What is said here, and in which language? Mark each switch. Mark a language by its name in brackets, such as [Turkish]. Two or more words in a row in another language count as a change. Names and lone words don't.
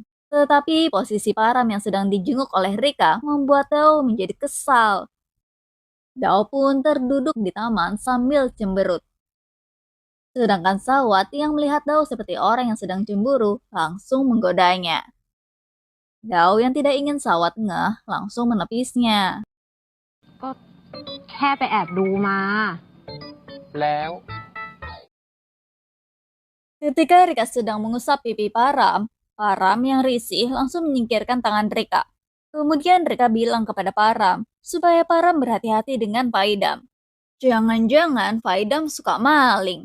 [Indonesian] Tetapi posisi Param yang sedang dijenguk oleh Rika membuat Theo menjadi kesal. Dao pun terduduk di taman sambil cemberut. Sedangkan Sawat yang melihat Dao seperti orang yang sedang cemburu langsung menggodanya. Dao yang tidak ingin Sawat ngeh langsung menepisnya. [Thai] ก็แค่ไปแอบดูมา แล้ว [Indonesian] Ketika Rika sedang mengusap pipi Param, Param yang risih langsung menyingkirkan tangan Rika. Kemudian Rika bilang kepada Param supaya Param berhati-hati dengan Faidam. Jangan-jangan Faidam suka maling.